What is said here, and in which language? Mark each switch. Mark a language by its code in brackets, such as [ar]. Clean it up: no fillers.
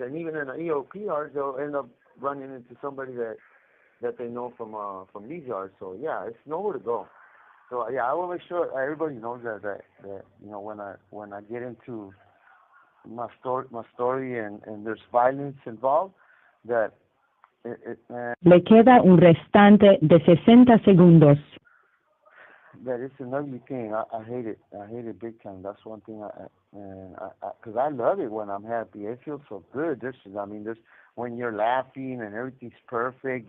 [en] And even in the EOP yards, they'll end up running into somebody that they know from these yards. So yeah, it's nowhere to go. So yeah, I will make sure everybody knows that you know, when I get into my story and there's violence involved, that [es] Le queda un restante de 60 segundos. [en] That it's an ugly thing. I hate it. I hate it big time. That's one thing. Because I love it when I'm happy. It feels so good. There's when you're laughing and everything's perfect.